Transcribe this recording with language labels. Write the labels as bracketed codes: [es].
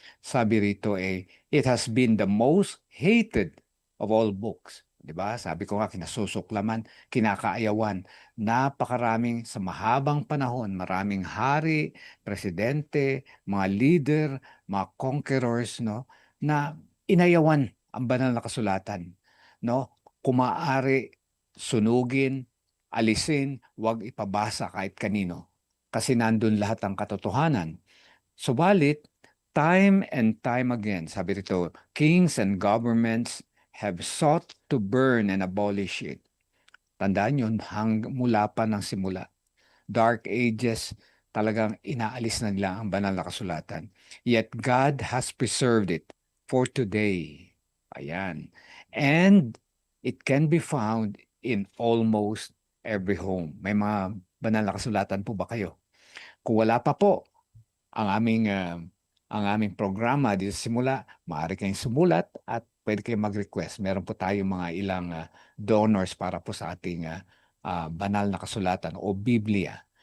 [tl] Sabi rito [en] it has been the most hated of all books. [tl] Diba? Sabi ko nga, kinasusuklaman, kinakaayawan. Napakaraming sa mahabang panahon, maraming hari, presidente, mga leader, mga conquerors, no, na inayawan ang banal na kasulatan. No? Kung maaari, sunugin, alisin, huwag ipabasa kahit kanino. Kasi nandun lahat ang katotohanan. Subalit, [en] time and time again, [tl] sabi rito, [en] kings and governments have sought to burn and abolish it. [tl] Tandaan yun, mula pa ng simula. Dark Ages, talagang inaalis na nila ang banal na kasulatan. [en] Yet God has preserved it for today. Ayan. And it can be found in almost every home. [tl] May mga banal na kasulatan po ba kayo? Kung wala pa po, ang aming programa dito sa simula, maaari kayong sumulat at pwede kayong mag-request. Meron po tayong mga ilang donors para po sa ating banal na kasulatan o Biblia.